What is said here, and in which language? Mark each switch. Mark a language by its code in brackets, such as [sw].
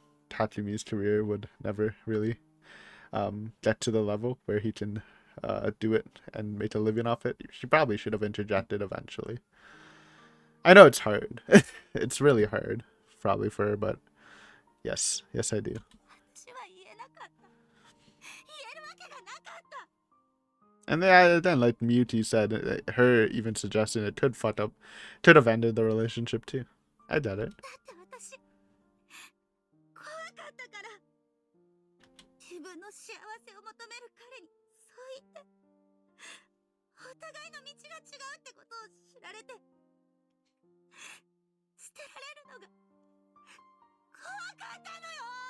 [en] Takumi's career would never really get to the level where he can do it and make a living off it. She probably should have interjected eventually. I know it's hard. It's really hard, probably for her, but yes, I do. [ja] 私は言えなかった。言えるわけがなかった。 [en] And then, like Muti said, her even suggesting it could have ended the relationship too. I get it. [ja] だって私怖かったから。自分の幸せを求める彼にそう言ってお互いの道が違うってことを知られて捨てられるのが怖かったのよ。